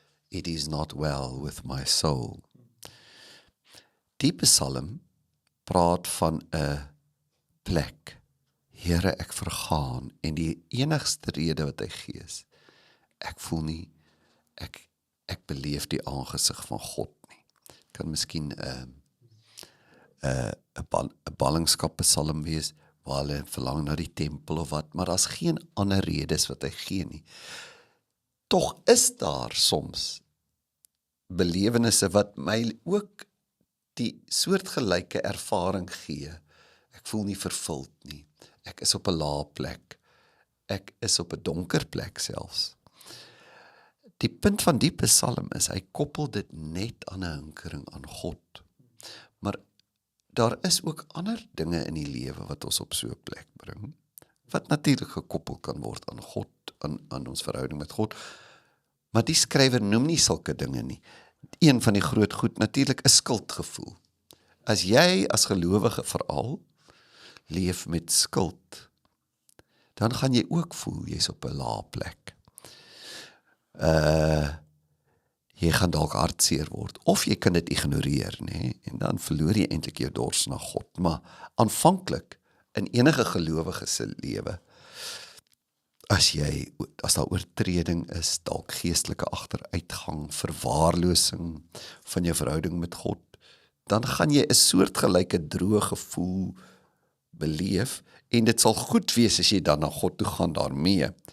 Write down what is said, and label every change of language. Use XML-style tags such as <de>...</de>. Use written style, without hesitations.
<en>It is not well with my soul.</en> <af>Die psalm praat van 'n plek. Here, ek vergaan, en die enigste rede wat hy gee is, ek voel nie, ek beleef die aangesig van God nie. Kan miskien 'n ballingskap psalm wees, waar hulle verlang na die tempel of wat, maar daar's geen ander redes wat hy gee nie. Tog is daar soms belewennisse wat my ook die soortgelyke ervaring gee. Ek voel nie vervuld nie. Ek is op 'n lae plek. Ek is op 'n donker plek selfs. Die punt van die psalm is, hy koppel dit net aan 'n hinkering aan God. Maar daar is ook ander dinge in die lewe wat ons op so 'n plek bring, wat natuurlik gekoppel kan word aan God, aan ons verhouding met God. Maar die skrywer noem nie sulke dinge nie. Een van die groot goed natuurlik is skuldgevoel. As jy as gelowige veral leef met skuld, dan gaan jy ook voel jy's op 'n lae plek. Jy gaan dalk hartseer word, of jy kan dit ignoreer, nê? En dan verloor jy eintlik jou dors na God. Maar aanvanklik in enige gelowige se lewe, as daar oortreding is, dalk geestelike agteruitgang, verwaarlosing van jou verhouding met God, dan gaan jy 'n soortgelyke droë gevoel beleef, en dit sal goed wees as jy dan na God toe gaan daarmee.</af>